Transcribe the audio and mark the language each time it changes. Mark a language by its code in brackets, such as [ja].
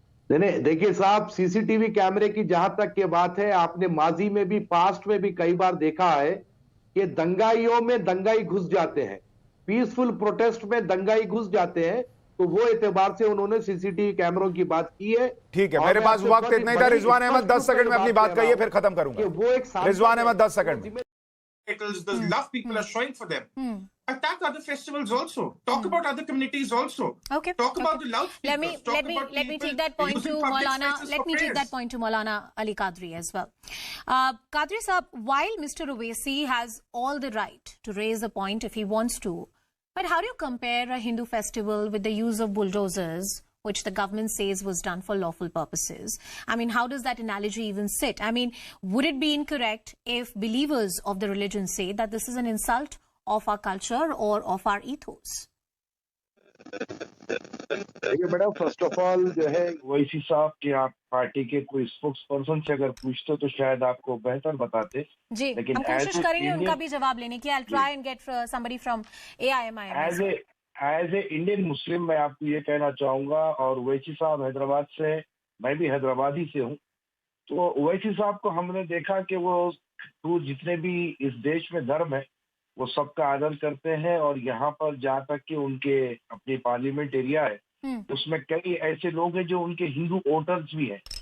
[hi] नहीं, देखिए साहब, सीसीटीवी कैमरे की जहां तक की बात है, आपने माजी में भी, पास्ट में भी कई बार देखा है कि दंगाइयों में दंगाई घुस जाते हैं, पीसफुल प्रोटेस्ट में दंगाई घुस जाते हैं, तो वो एतबार से उन्होंने सीसीटीवी कैमरों की बात की है। ठीक है, मेरे पास वक्त इतना ही था। रिजवान अहमद 10 सेकंड में अपनी बात कहिए, फिर खत्म करूंगा। वो एक Rizwan Ahmad 10 second. [en] the love people are showing for them. Attack other festivals also. Talk about other communities also. Okay. Talk about the loudspeakers. Let me take that point to Maulana. Let me take that point to Maulana Ali Qadri as well. Qadri Sahab, while Mr. Owaisi has all the right to raise a point if he wants to, but how do you compare a Hindu festival with the use of bulldozers, which the government says was done for lawful purposes? I mean, how does that analogy even sit? I mean, would it be incorrect if believers of the religion say that this is an insult of our culture or of our ethos? [hi] देखिए madam, first of all जो है ओवैसी साहब के आप party के कोई spokes person से अगर पूछते तो शायद आपको बेहतर बताते जी, लेकिन हम कोशिश करेंगे उनका भी जवाब लेने की. [en] I'll try and get somebody from AIMIM. [hi] As a Indian Muslim मैं आपको ये कहना चाहूंगा, और ओवैसी साहब हैदराबाद से, मैं भी हैदराबादी से हूँ, तो ओवैसी साहब को हमने देखा कि वो जितने भी इस देश में धर्म है वो सबका आदर करते हैं, और यहाँ पर जहाँ तक कि उनके अपनी पार्लियामेंट एरिया है उसमें कई ऐसे लोग हैं जो उनके हिंदू वोटर्स भी हैं.